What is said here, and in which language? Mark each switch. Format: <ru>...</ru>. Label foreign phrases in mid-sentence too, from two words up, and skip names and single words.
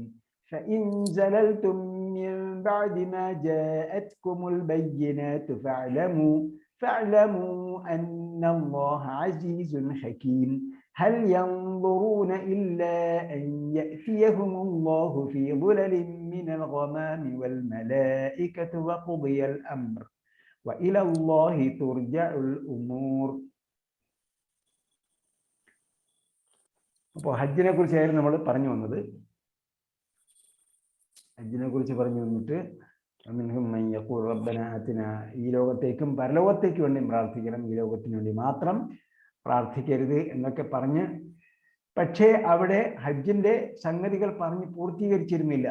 <ar>فإن زللتم من بعد ما جاءتكم البينات فاعلموا أن الله عزيز حكيم. هل ينظرون إلا أن يأتيهم الله في ظلل من الغمام والملائكة وقضي الأمر وإلى الله ترجع الأمور.</ar> <ml>അപ്പോൾ ഹജ്ജിനെ കുറിച്ചായിരുന്നു നമ്മൾ പറഞ്ഞു വന്നത്. ഹജ്ജിനെ കുറിച്ച് പറഞ്ഞു വന്നിട്ട് ഈ ലോകത്തേക്കും പരലോകത്തേക്ക് വേണ്ടി പ്രാർത്ഥിക്കണം, ഈ ലോകത്തിന് വേണ്ടി മാത്രം പ്രാർത്ഥിക്കരുത് എന്നൊക്കെ പറഞ്ഞ്, പക്ഷേ അവിടെ ഹജ്ജിന്റെ സംഗതികൾ പറഞ്ഞ് പൂർത്തീകരിച്ചിരുന്നില്ല.</ml>